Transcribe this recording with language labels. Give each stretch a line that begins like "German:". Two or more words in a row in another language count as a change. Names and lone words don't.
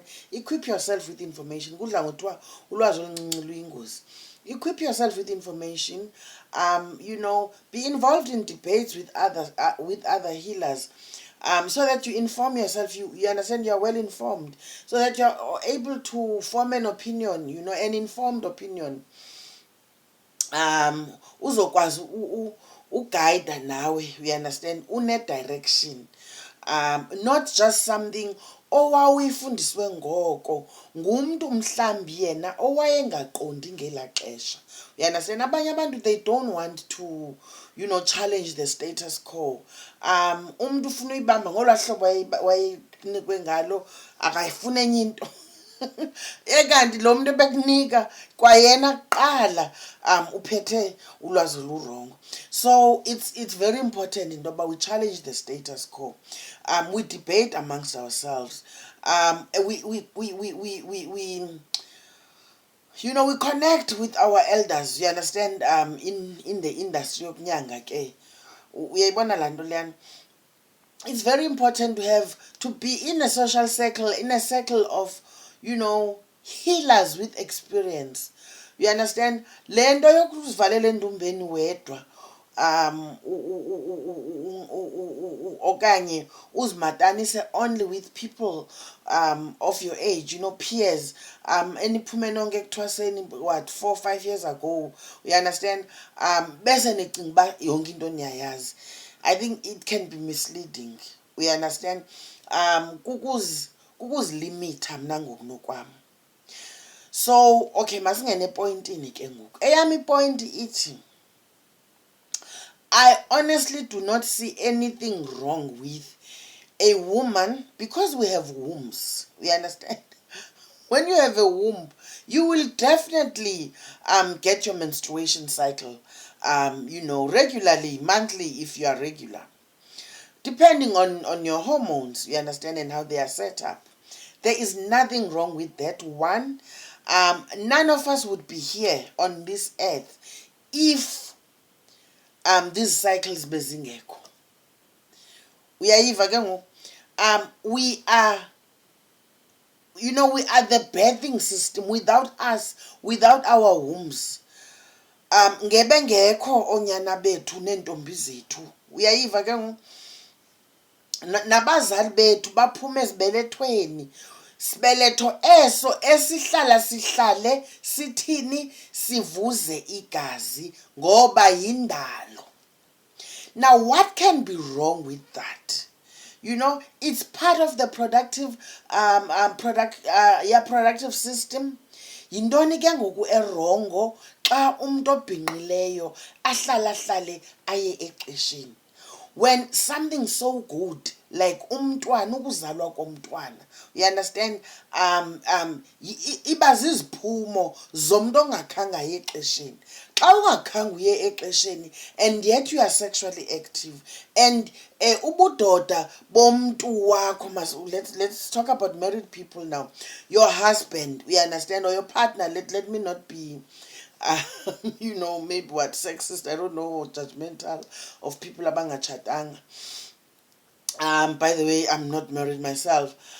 English: Equip yourself with information. Equip yourself with information, you know, be involved in debates with other healers, so that you inform yourself, you understand, you are well informed, so that you are able to form an opinion, you know, an informed opinion.
Xhosa: Uzokwazi uguide nawe,
English: you understand,
Xhosa: une direction,
English: not just something
Xhosa: owawuyifundiswe ngoko ngumntu mhlambi yena owayengaqondi ngelaa xesha,
English: you understand.
Xhosa: Abanye abantu,
English: they don't want to, you know, challenge the status quo.
Xhosa: Umntu ufuna uyibamba ngolwaa hlobo wayenikwe ngalo, akayifuna enye into ekanti lo muntu ebekunika kwayena kuqala uphethe ulwazi olurongo.
English: So it's very important
Xhosa: into yoba
English: we challenge the status quo, we debate amongst ourselves, we you know, we connect with our elders, you understand, in the industry
Xhosa: yokunyanga ke uyayibona laa nto leyana.
English: It's very important to be in a social circle, in a circle of, you know, healers with experience, you understand.
Xhosa: Le nto yokuzivalela endumbeni wedwa okanye uzimatanise
English: only with people of your age, you know, peers,
Xhosa: eniphume nonke ekuthwaseni
English: what 4-5 years ago, you understand,
Xhosa: bese nicinga uba yonke into niyayazi.
English: I think it can be misleading, we understand.
Xhosa: Kukuzilimita mna ngokunokwam.
English: So okay,
Xhosa: masingene epointini ke ngoku. Eyami ipoint ithi,
English: I honestly do not see anything wrong with a woman, because we have wombs, we understand. When you have a womb, you will definitely get your menstruation cycle, you know, regularly, monthly if you are regular, depending on your hormones, you understand, and how they are set up. There is nothing wrong with that. One, none of us would be here on this earth if these cycles bezingekho.
Xhosa: Uyayiva ke ngoku?
English: We are, we are the birthing system. Without us, without our wombs,
Xhosa: ngebe ngekho onyana bethu nentombi zethu. Uyayiva ke ngoku? Nabazali bethu baphume ezibelethweni, sibeletho eso sihlale sithini, sivuze igazi ngoba yindalo.
English: Now what can be wrong with that? It's part of the productive productive system.
Xhosa: Yintoni ke ngoku erongo xa umuntu obhinqileyo ahlale aye exesheni?
English: When something so good like
Xhosa: umntwana, ukuzalwa komntwana,
English: you understand,
Xhosa: iba ziziphumo zomuntu ongakhanga aye exesheni. Xa ungakhanga uye exesheni
English: and yet you are sexually active, and
Xhosa: ubudoda bomntu wakho,
English: let's talk about married people now. Your husband, you understand, or your partner, let me not be maybe sexist, I don't know, or judgmental of people abangachatanga. By the way, I'm not married myself.